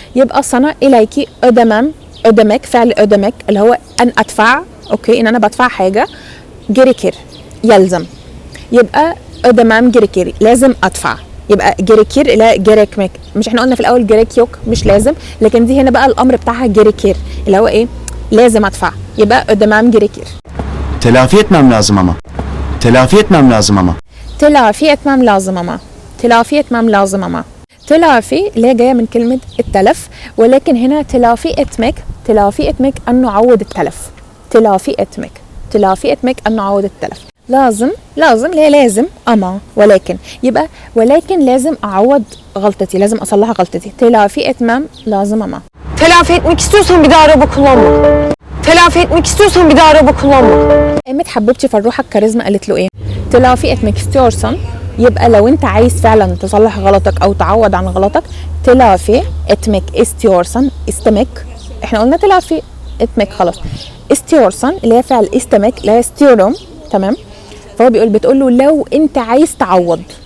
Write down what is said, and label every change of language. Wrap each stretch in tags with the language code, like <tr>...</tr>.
<ar>يبقى</ar> <tr>sana</tr> <ar>إليك</ar> <tr>ödemem ödemek</tr> <ar>فعل ödemek اللي هو أن أدفع أوكي إن أنا بدفع حاجة</ar> <tr>gerekir</tr> <ar>يلزم. يبقى</ar> <tr>ödemem gerekir</tr> <ar>لازم أدفع. يبقى gerekir لا</ar> <tr>gerekmek.</tr> <ar>مش احنا قلنا في الأول</ar> <tr>gerek yok</tr> <ar>مش لازم لكن دي هنا بقى الأمر بتاعها</ar> <tr>gerekir</tr> <ar>اللي هو إيه لازم أدفع. يبقى ödemem gerekir.</ar> <tr>Telafi etmem lazım ama. Telafi etmem lazım ama. تلافي etmem lazım ama. تلافي etmem lazım ama.</tr> <ar>تلافي اللي هي جايه من كلمه التلف ولكن هنا تلافي</ar> <tr>etmek</tr> <ar>ان نعوض التلف. تلافي</ar> <tr>etmek</tr> <ar>ان نعوض التلف. لازم اللي هي لازم اما ولكن يبقى ولكن لازم اعوض غلطتي لازم اصلح غلطتي.</ar> <tr>تلافي etmem lazım ama. Telafi etmek istiyorsan bir daha araba kullanma. Telafi etmek istiyorsan bir daha araba kullanma.</tr> <ar>قامت حبيبتي فروحه الكاريزما قالت له ايه تلافي</ar> <tr>etmek istiyorsan</tr> <ar>يبقى لو انت عايز فعلا تصلح غلطك او تعوض عن غلطك تلافي etmek istiyorsan استمك احنا قلنا تلافي etmek خلاص istiyorsan اللي هي فعل استمك اللي هي</ar> <tr>istiyorum</tr> <ar>تمام فهو بتقول له لو انت عايز تعوض</ar>